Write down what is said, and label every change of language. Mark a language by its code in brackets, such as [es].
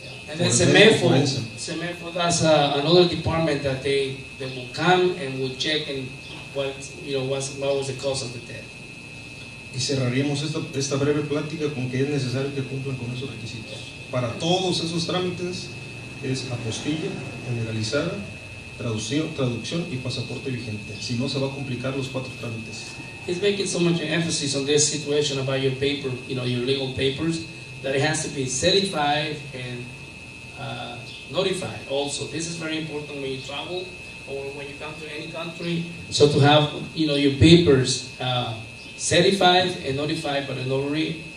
[en] And then CEMEFO, that's another department that they will come and will check and what was the cause of the death. [es] Y cerraríamos esta breve plática con que es necesario que cumplan con esos requisitos. Para todos esos trámites es apostilla, legalizada, traducción y pasaporte vigente. Si no, se va a complicar los 4 trámites. [en] He's making so much emphasis on this situation about your paper, your legal papers, that it has to be certified and notified also. This is very important when you travel or when you come to any country. So to have, your papers certified and notified by the notary.